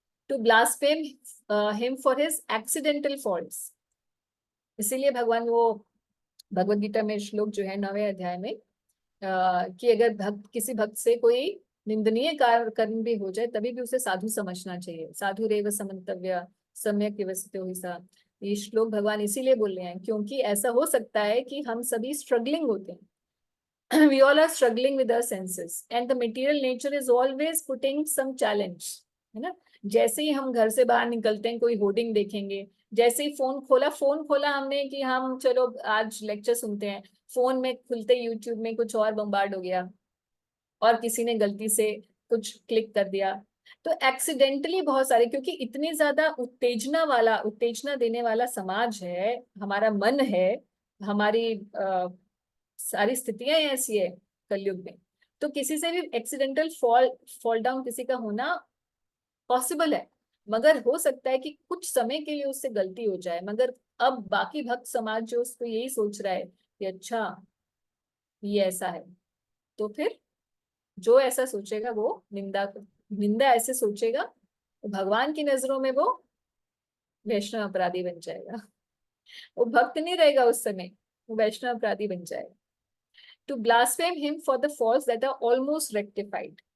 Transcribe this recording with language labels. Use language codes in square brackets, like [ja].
[en] to blaspheme him for his accidental faults, [hi] इसीलिए भगवान वो भगवद गीता में श्लोक जो है 9वें अध्याय में कि अगर किसी भक्त से कोई निंदनीय कर्म भी हो जाए तभी भी उसे साधु समझना चाहिए, [sa] साधु रेव समन्तव्य सम्यक व्यवस्थितो हि सा। [hi] ये श्लोक भगवान इसीलिए बोल रहे हैं क्योंकि ऐसा हो सकता है कि हम सभी स्ट्रगलिंग होते हैं, [en] we all are struggling with our senses and the material nature is always putting some challenge, है ना? [hi] जैसे ही हम घर से बाहर निकलते हैं, कोई होर्डिंग देखेंगे, जैसे ही फोन खोला हमने कि हम चलो आज लेक्चर सुनते हैं, फोन में खुलते यूट्यूब में कुछ और बम्बार्ड हो गया और किसी ने गलती से कुछ क्लिक कर दिया, तो एक्सीडेंटली बहुत सारे, क्योंकि इतनी ज्यादा उत्तेजना देने वाला समाज है, हमारा मन है, हमारी सारी स्थितियां ऐसी है कलयुग में, तो किसी से भी एक्सीडेंटल फॉल डाउन किसी का होना पॉसिबल है, मगर हो सकता है कि कुछ समय के लिए उससे गलती हो जाए, मगर अब बाकी भक्त समाज जो उसको यही सोच रहा है कि अच्छा ये ऐसा है, तो फिर जो ऐसा सोचेगा वो निंदा ऐसे सोचेगा तो भगवान की नजरों में वो वैष्णव अपराधी बन जाएगा, वो भक्त नहीं रहेगा उस समय, वो वैष्णव अपराधी बन जाएगा। [en] To blaspheme him for the faults that are almost rectified.